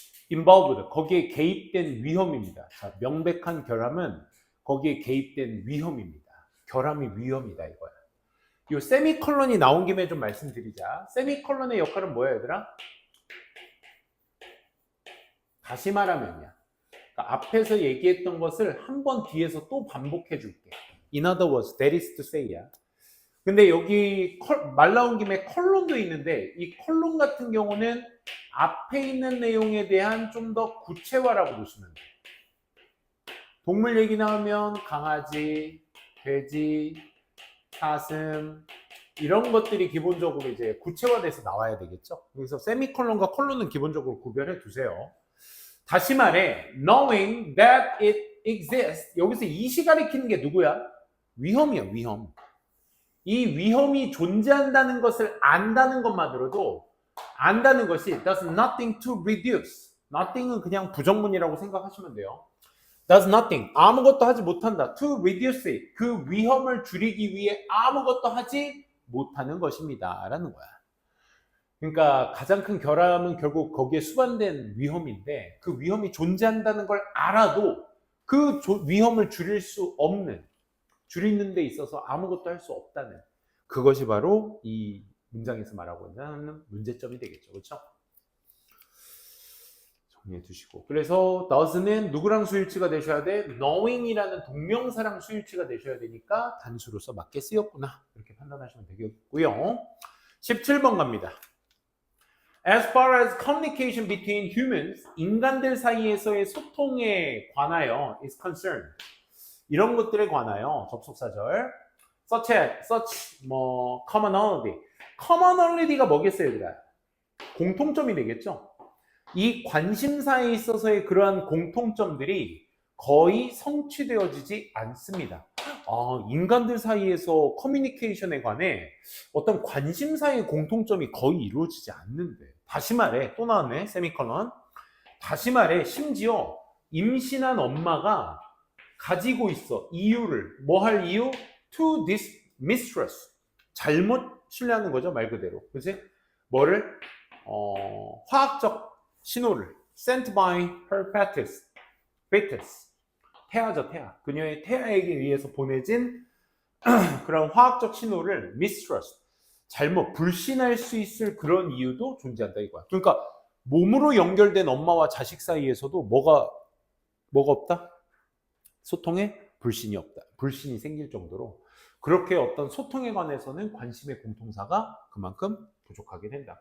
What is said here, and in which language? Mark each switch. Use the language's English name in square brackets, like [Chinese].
[Korean] involved, 거기에 개입된 위험입니다. 자, 명백한 결함은 거기에 개입된 위험입니다. 결함이 위험이다 이거야. 이 세미콜론이 나온 김에 좀 말씀드리자. 세미콜론의 역할은 뭐야 얘들아? 다시 말하면요. 그러니까 앞에서 얘기했던 것을 한 번 뒤에서 또 반복해 줄게. [English] In other words, that is to say야. [Korean] 근데 여기 말 나온 김에 컬론도 있는데 이 컬론 같은 경우는 앞에 있는 내용에 대한 좀 더 구체화라고 보시면 돼요. 동물 얘기 나오면 강아지, 돼지, 사슴 이런 것들이 기본적으로 이제 구체화돼서 나와야 되겠죠. 그래서 세미콜론과 콜론은 기본적으로 구별해 두세요. 다시 말해, [English] knowing that it exists. [Korean] 여기서 이시 가리키는 게 누구야? 위험이야, 위험. 이 위험이 존재한다는 것을 안다는 것만으로도 안다는 것이 [English] does nothing to reduce. [Korean] nothing은 그냥 부정문이라고 생각하시면 돼요. [English] does nothing. [Korean] 아무것도 하지 못한다. [English] to reduce it. [Korean] 그 위험을 줄이기 위해 아무것도 하지 못하는 것입니다. 라는 거야. 그러니까 가장 큰 결함은 결국 거기에 수반된 위험인데 그 위험이 존재한다는 걸 알아도 그 위험을 줄일 수 없는, 줄이는 데 있어서 아무것도 할 수 없다는 그것이 바로 이 문장에서 말하고 있는 문제점이 되겠죠. 그렇죠? 정리해 두시고. 그래서 does는 누구랑 수일치가 되셔야 돼? knowing이라는 동명사랑 수일치가 되셔야 되니까 단수로서 맞게 쓰였구나. 이렇게 판단하시면 되겠고요. 17번 갑니다. [English] As far as communication between humans, [Korean] 인간들 사이에서의 소통에 관하여 [English] is concerned. [Korean] 이런 것들에 관하여 접속사절 such 뭐 commonality. commonality가 뭐겠어요, 얘들아? 공통점이 되겠죠. 이 관심사에 있어서의 그러한 공통점들이 거의 성취되어지지 않습니다. 인간들 사이에서 커뮤니케이션에 관해 어떤 관심사의 공통점이 거의 이루어지지 않는데, 다시 말해, 또 나왔네, 세미콜론. 다시 말해, 심지어 임신한 엄마가 가지고 있어 이유를, 뭐 할 이유? [English] to this mistress. [Korean] 잘못 신뢰하는 거죠, 말 그대로. 그치? 뭐를? 화학적 신호를 [English] sent by her fetus. [Korean] 태아죠, 태아. 그녀의 태아에게 의해서 보내진 그런 화학적 신호를 mistrust, 잘못 불신할 수 있을 그런 이유도 존재한다 이거야. 그러니까 몸으로 연결된 엄마와 자식 사이에서도 뭐가 없다? 소통에 불신이 없다. 불신이 생길 정도로 그렇게 어떤 소통에 관해서는 관심의 공통사가 그만큼 부족하게 된다.